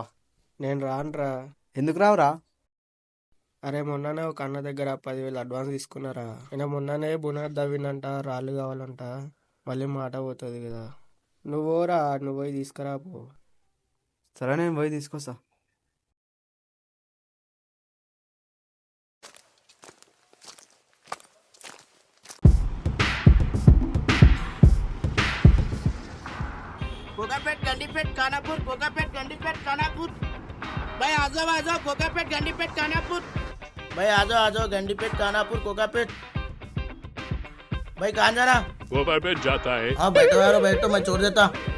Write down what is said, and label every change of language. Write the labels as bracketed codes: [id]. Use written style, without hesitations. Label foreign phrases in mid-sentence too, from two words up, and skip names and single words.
[te] నేను రానురా. ఎందుకు రావురా? అరే మొన్ననే ఒక అన్న దగ్గర 10,000 అడ్వాన్స్ తీసుకున్నారా. అయినా మొన్ననే బునాది దవ్విందంట, రాళ్ళు కావాలంట. మళ్ళీ మాట పోతుంది కదా. నువ్వోరా, నువ్వు పోయి తీసుకురా పో. సరే నేను పోయి తీసుకొస్తా. [hi] कोकापेट गंडीपेट खानापुर, कोकापेट गंडीपेट खानापुर। भाई आ जाओ कोकापेट गंडीपेट खानापुर। भाई आ जाओ गंडीपेट खानापुर कोकापेट। भाई कहाँ जाना? कोकापेट जाता है। हाँ बैठो यारो बैठो, मैं छोड़ देता।